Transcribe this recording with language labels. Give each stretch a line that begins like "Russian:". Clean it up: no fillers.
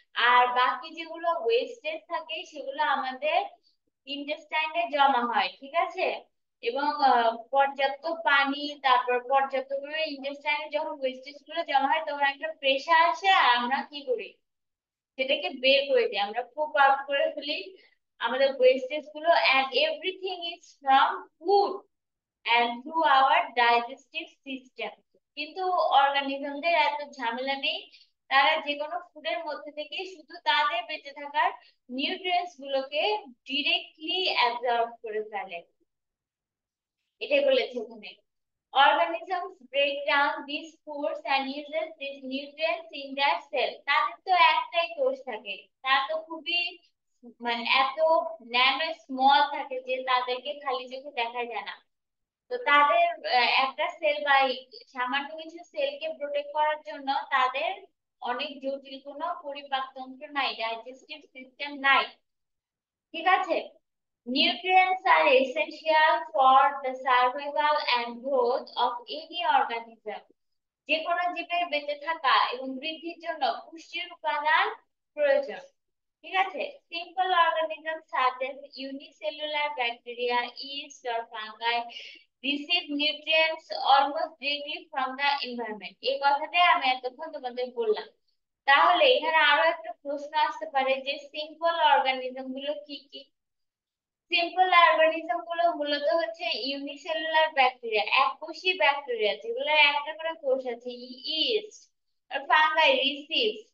Bangla: আর বাকি যেগুলো ওয়েস্টেজ থাকে সেগুলো আমাদের ইন্টেস্টাইনে জমা হয়, ঠিক আছে? এবং পর্যাপ্ত পানি, তারপর পর্যাপ্ত পরিমাণে ইন্টেস্টাইনে যখন ওয়েস্টেজ গুলো জমা হয় তখন একটা প্রেসার আসে আর আমরা কি করি, সেটাকে বের করে দিই, আমরা পুপ আউট করে ফেলি। আমাদের ওয়েস্টেজ গুলো,
English: and everything is from food and through our digestive system।
Bangla: কিন্তু অর্গানিজমদের এত ঝামেলা নেই, তারা যে কোনো ফুডের মধ্যে থেকে শুধু তাদের বেঁচে থাকার নিউট্রিয়েন্টস গুলোকে ডিরেক্টলি অ্যাবজর্ব করে ফেলে। এটাই বলেছে ওখানে।
English: Organisms break down these foods and uses these nutrients in their cell।
Bangla: তাদের তো একটাই কোষ থাকে, তারা তো খুবই মানে এত ন্যানো স্মল থাকে যে তাদেরকে খালি চোখে দেখা যায় না। তো তাদের একটা সেল বা সামান্য কিছু সেলকে প্রোটেক্ট করার জন্য তাদের অনেক জটিল কোনো পরিপাক তন্ত্র নাই, ডাইজেস্টিভ সিস্টেম নাই। ঠিক আছে।
English: Nutrients are essential for the survival and growth of any organism।
Bangla: যে কোনো জীবের বেঁচে থাকা এবং বৃদ্ধির জন্য পুষ্টির উপাদান প্রয়োজন। ঠিক আছে।
English: Simple organism such as unicellular bacteria, yeast or fungi receive nutrients almost directly from the environment।
Bangla: এই কথাটাই আমি এতক্ষণ তোমাদের বললাম। তাহলে এখানে আরো একটা প্রশ্ন আসতে পারে যে সিম্পল অর্গানিজম গুলো কি কি। সিম্পল অর্গানিজম গুলো মূলত হচ্ছে ইউনিসেলুলার ব্যাকটেরিয়া, এককোষী ব্যাকটেরিয়া যেগুলো একটা করে কোষ আছে, ইস্ট আর ফাঙ্গাই, রিসিভস।